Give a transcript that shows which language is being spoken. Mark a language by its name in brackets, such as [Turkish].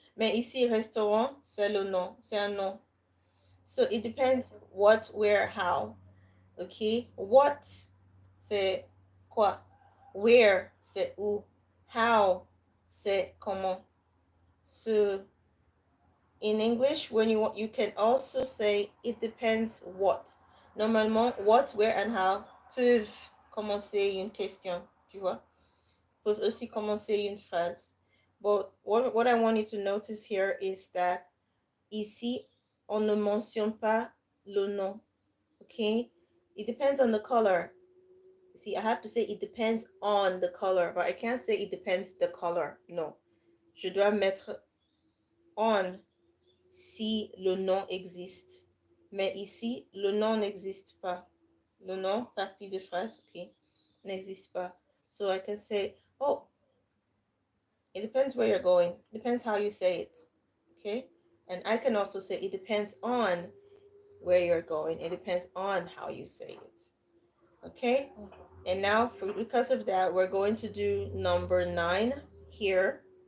[French] Mais ici, restaurant, c'est le nom, c'est un nom. [English] So it depends what, where, how. [French] Ok? What, c'est quoi? Where, c'est où? How, c'est comment? [English] So in English, when you can also say it depends what. [French] Normalement, what, where, and how peuvent commencer une question, tu vois? Peuvent aussi commencer une phrase. [English] But what I want you to notice here is that [French] ici, on ne mentionne pas le nom, [English] okay? It depends on the color. See, I have to say it depends on the color, but I can't say it depends the color. No. [French] Je dois mettre on si le nom existe. Mais ici, le nom n'existe pas. Le nom, partie de phrase, okay, n'existe pas. [English] So I can say, oh, it depends where you're going. Depends how you say it. Okay? And I can also say it depends on where you're going. It depends on how you say it. Okay? And now, because of that, we're going to do number 9 here.